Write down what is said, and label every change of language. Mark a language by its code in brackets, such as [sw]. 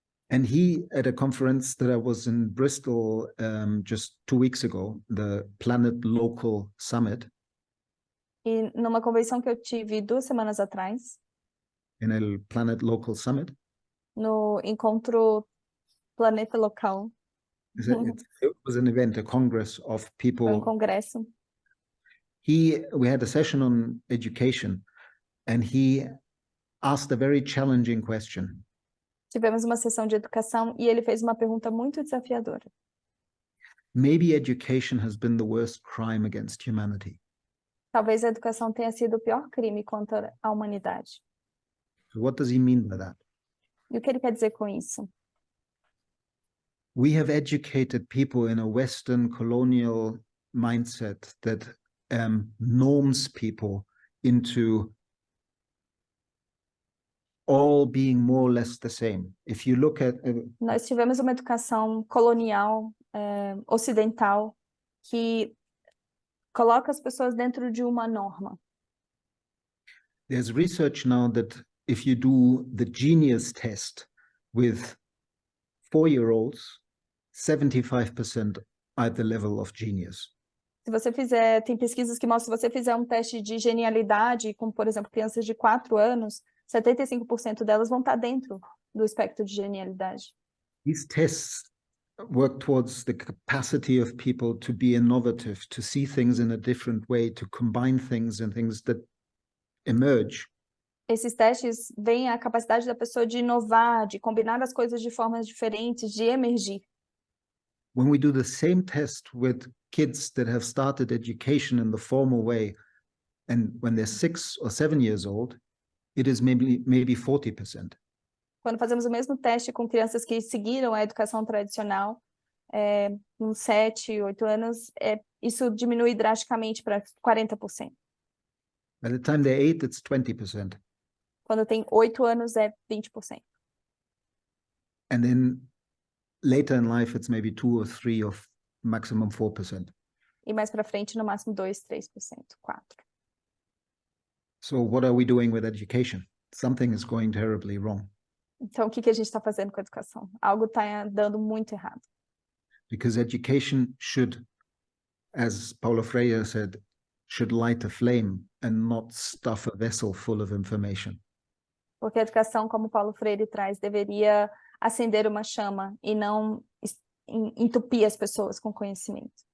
[en] And he, at a conference that I was in Bristol just 2 weeks ago, the Planet Local Summit. [pt] E numa convenção que eu tive 2 semanas atrás. [en] In a Planet Local Summit. [pt] No encontro Planeta Local. [en] It was an event, a congress of people. [pt] Foi congresso. [en] We had a session on education, and he asked a very challenging question. [pt] Tivemos uma sessão de educação e ele fez uma pergunta muito desafiadora. [en] Maybe education has been the worst crime against humanity. [pt] Talvez a educação tenha sido o pior crime contra a humanidade. [en] So what does he mean by that? [pt] E o que ele quer dizer com isso? [en] We have educated people in a Western colonial mindset that norms people into all being more or less the same. If you look at [pt] Nós tivemos uma educação colonial, ocidental, que coloca as pessoas dentro de uma norma. [en] There's research now that if you do the genius test with 4-year-olds, 75% are at the level of genius. [pt] Se você fizer, tem pesquisas que mostram, se você fizer um teste de genialidade com, por exemplo, crianças de 4 anos, 75% delas vão estar dentro do espectro de genialidade. [en] These tests work towards the capacity of people to be innovative, to see things in a different way, to combine things and things that emerge. [pt] Esses testes veem a capacidade da pessoa de inovar, de combinar as coisas de formas diferentes, de emergir. [en] When we do the same test with kids that have started education in the formal way, and when they're 6 or 7 years old, it is maybe 40%. [pt] Quando fazemos o mesmo teste com crianças que seguiram a educação tradicional, com 7, 8 anos, isso diminui drasticamente para 40%. [en] By the time they're 8, it's 20%. [pt] Quando tem 8 anos, é 20%. [en] And then later in life, it's maybe 2 or 3 or maximum 4%. [pt] E mais para frente, no máximo 2, 3%, 4%. [en] So what are we doing with education? Something is going terribly wrong. [pt] Então, o que a gente está fazendo com a educação? Algo está dando muito errado. [en] Because education should, as Paulo Freire said, should light a flame and not stuff a vessel full of information. [pt] Porque a educação, como Paulo Freire traz, deveria acender uma chama e não entupir as pessoas com conhecimento.